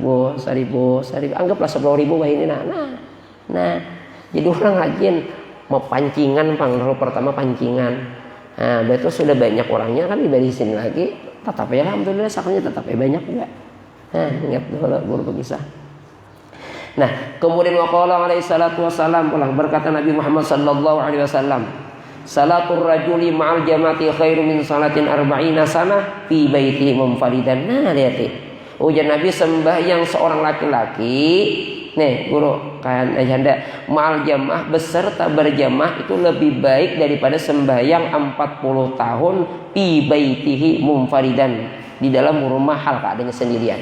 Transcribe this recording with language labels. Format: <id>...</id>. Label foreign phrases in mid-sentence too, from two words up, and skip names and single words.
<bjn>Anggaplah 10.000 bah ini nah. Jadi orang rajin mau pancingan pang, dahulu pertama pancingan. Nah, betul sudah banyak orangnya kan dibari sini lagi. Tetap ya alhamdulillah sakunya tetap banyak juga. Ingat dulu guru berkisah. Nah, kemudian</bjn> <ar>وقال عليه الصلاة والسلام</ar> <bjn>pulang berkata Nabi Muhammad</bjn> <ar>صلى الله عليه وسلم, صلاة الرجل مع الجماعة خير من صلاة أربعين سنة في بيت منفردا.</ar> <bjn>Nah, lihat ujar Nabi sembahyang seorang laki-laki. Nih, guru kan ayanda</bjn> <ar>مع الجماعة</ar> <bjn>beserta berjamaah itu lebih baik daripada sembahyang 40 tahun</bjn> <ar>في بيته منفردا</ar> <bjn>di dalam rumah hal keadaannya sendirian.</bjn>